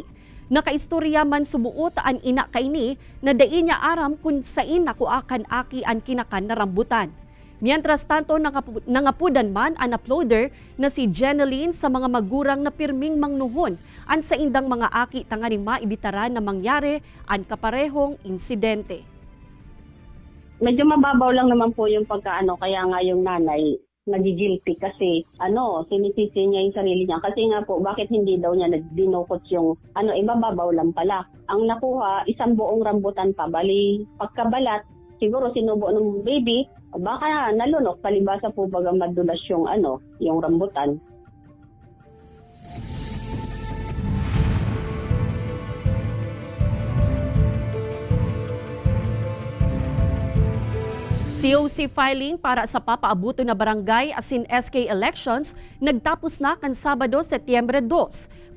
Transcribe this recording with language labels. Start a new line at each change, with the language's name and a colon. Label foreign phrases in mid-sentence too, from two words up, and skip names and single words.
Bikol: Nakaistorya man subuot ang ina kaini na dai niya aram kung sain nakuha kan aki ang kinakan na rambutan. Mientras tanto nangapudan man ang uploader na si Jeneline sa mga magurang na pirming mangnuhon ang sa indang mga aki tanganing maibitaran na mangyari ang kaparehong insidente.
Filipino: Medyo mababaw lang naman po yung pagkaano, kaya nga yung nanay nagigilty kasi sinisisi niya yung sarili niya. Kasi nga po, bakit hindi daw niya dinukot yung mababaw lang pala. Ang nakuha, isang buong rambutan pa, bali pagkabalat, siguro sinubo ng baby, baka nalunok, palibasa po bagang madulas yung yung rambutan.
English: COC filing
Bikol: para sa papaabuto na barangay asin SK elections nagtapos na kan Sabado, Setyembre 2.